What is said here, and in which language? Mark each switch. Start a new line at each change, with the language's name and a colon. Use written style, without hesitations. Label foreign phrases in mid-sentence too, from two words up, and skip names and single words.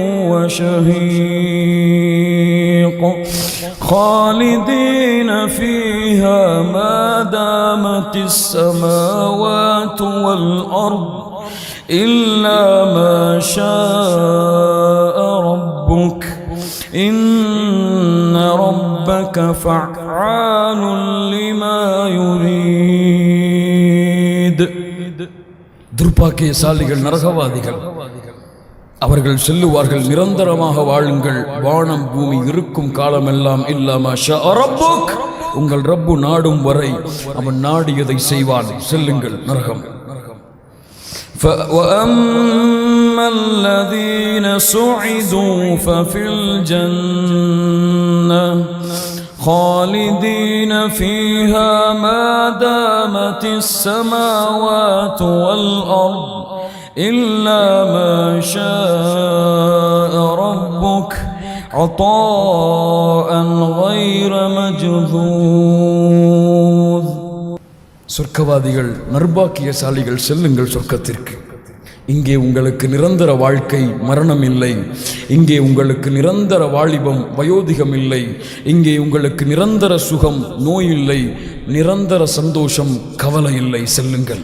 Arabic: وشهيق خالدين فيها ما دامت السماوات والأرض إلا ما شاء ربك إن ربك فعال لما يريد.
Tamil: துர்பாக்கியசாலிகள் நரகவாதிகள், அவர்கள் சொல்லுவார்கள், நிரந்தரமாக வாழுங்கள், வானம் பூமி இருக்கும் காலமெல்லாம்
Arabic: إلا ما شاء ربك,
Tamil: உங்கள் ரப்பு நாடும் வரை அவன் நாடியதை செய்வான். செல்லுங்கள் நரகம்.
Arabic: وَأَمَّا الَّذِينَ سُعِدُوا فَفِي الْجَنَّةِ خالدين فيها ما دامت السماوات والأرض إلا ما شاء ربك عطاء غير مجذوذ.
Tamil: சொர்க்கவாதிகள் நர்பாக்கியசாலிகள் செல்லுங்கள் சொர்க்கத்திற்கு. இங்கே உங்களுக்கு நிரந்தர வாழ்க்கை மரணம் இல்லை. இங்கே உங்களுக்கு நிரந்தர வாலிபம் வயோதிகம் இல்லை. இங்கே உங்களுக்கு நிரந்தர சுகம் நோய் இல்லை. நிரந்தர சந்தோஷம் கவலை இல்லை. செல்லுங்கள்.